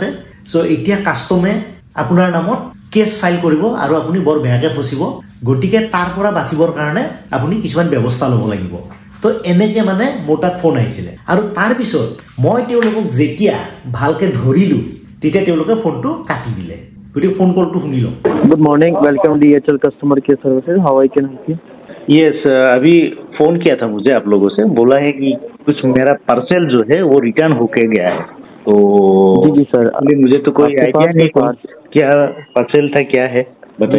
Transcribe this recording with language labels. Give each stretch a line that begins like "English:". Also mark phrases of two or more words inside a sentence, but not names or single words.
Assamese: চ' এতিয়া কাষ্টমে আপোনাৰ নামত
English: case file
Assamese: কৰিব আৰু আপুনি বৰ বেয়াকৈ ফচিব। গতিকে তাৰ পৰা বাচিবৰ কাৰণে আপুনি কিছুমান ব্যৱস্থা ল'ব লাগিব। তো এনেকৈ মানে মোৰ তাত ফোন আহিছিলে। আৰু তাৰপিছত মই তেওঁলোকক যেতিয়া ভালকৈ ধৰিলোঁ তেতিয়া তেওঁলোকে ফোনটো কাটি দিলে। গতিকে ফোন কলটো শুনি লওঁ।
English: good morning, welcome DHL customer care services, how I can help you?
Hindi: यस, अभी फोन किया था मुझे आप लोगों से, बोला है कि कुछ मेरा पार्सल जो है वो रिटर्न होके गया है। तो जी सर, मुझे तो कोई आइडिया नहीं क्या पार्सल था क्या है, बताइए